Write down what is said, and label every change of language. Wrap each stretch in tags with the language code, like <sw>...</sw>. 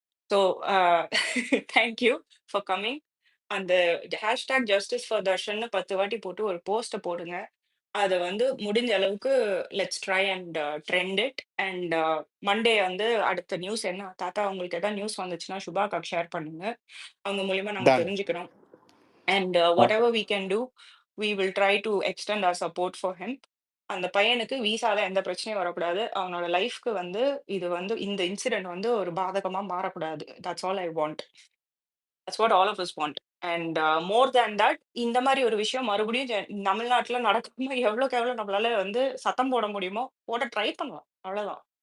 <en>So thank you for coming.</en> <ta>அந்த hashtag justice for தர்ஷன்னு 10 வாட்டி போட்டு ஒரு போஸ்ட்ட போடுங்க. அத வந்து முடிஞ்ச அளவுக்கு</ta> <en>Let's try and trend it.</en> <ta>And Monday வந்து அடுத்த நியூஸ் என்ன தாத்தா உங்களுக்கு ஏதாவது நியூஸ் வந்துச்சுன்னா சுபாக்காக்கு ஷேர் பண்ணுங்க. அவங்க மூலியமா நாங்க டன் தெரிஞ்சுக்கிறோம்.</ta> <en>And whatever we can do, we will try to extend our support for him.</en> <ta>அந்த பையனுக்கு விசால எந்த பிரச்சனையும் வரக்கூடாது. அவனோட லைஃப்க்கு வந்து இது வந்து இந்த இன்சிடென்ட் வந்து ஒரு பாதகமா மாறக்கூடாது.</ta> <en>That's all I want. That's what all of us want. And more than that</en> <ta>இந்த மாரி ஒரு விஷயம் மறுபடியும் தமிழ்நாட்டுல நடக்காம எவ்வளோக்கு எவ்வளோ நம்மளால வந்து சத்தம் போட முடியுமோ போட ட்ரை பண்ணலாம். அவ்வளோதான்.</ta>